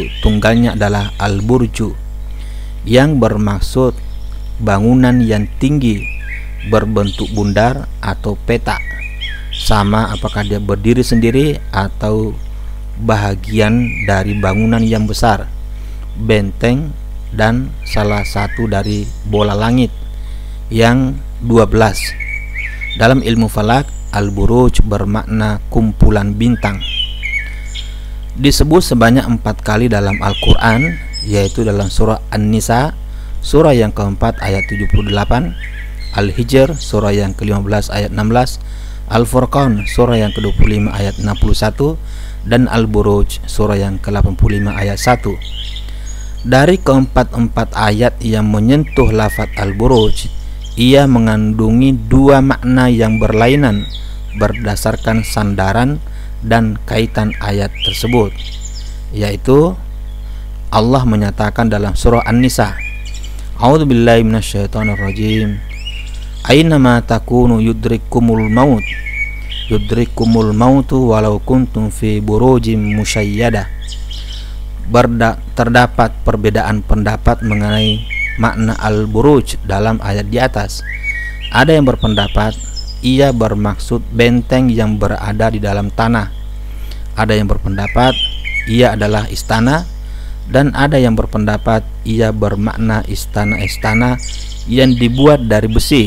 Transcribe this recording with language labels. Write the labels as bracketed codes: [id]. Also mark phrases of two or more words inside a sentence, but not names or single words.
[id] tunggalnya adalah al-burju, yang bermaksud bangunan yang tinggi berbentuk bundar atau petak, sama apakah dia berdiri sendiri atau bahagian dari bangunan yang besar, benteng, dan salah satu dari bola langit yang 12. Dalam ilmu falak, al-buruj bermakna kumpulan bintang. Disebut sebanyak 4 kali dalam Al-Quran, yaitu dalam surah An-Nisa, surah yang keempat ayat 78, Al-Hijr, surah yang ke-15 ayat 16, Al-Furqan, surah yang ke-25 ayat 61, dan Al-Buruj, surah yang ke-85 ayat 1. Dari keempat-empat ayat yang menyentuh lafaz Al-Buruj, ia mengandungi 2 makna yang berlainan berdasarkan sandaran dan kaitan ayat tersebut, yaitu Allah menyatakan dalam surah An-Nisa, [ar] أعوذ بالله من الشيطان الرجيم. أينما تكونوا يدرككم الموت ولو كنتم في بروج مشيدة. [id] Terdapat perbedaan pendapat mengenai makna al-buruj dalam ayat di atas. Ada yang berpendapat ia bermaksud benteng yang berada di dalam tanah. Ada yang berpendapat ia adalah istana, dan ada yang berpendapat ia bermakna istana-istana yang dibuat dari besi.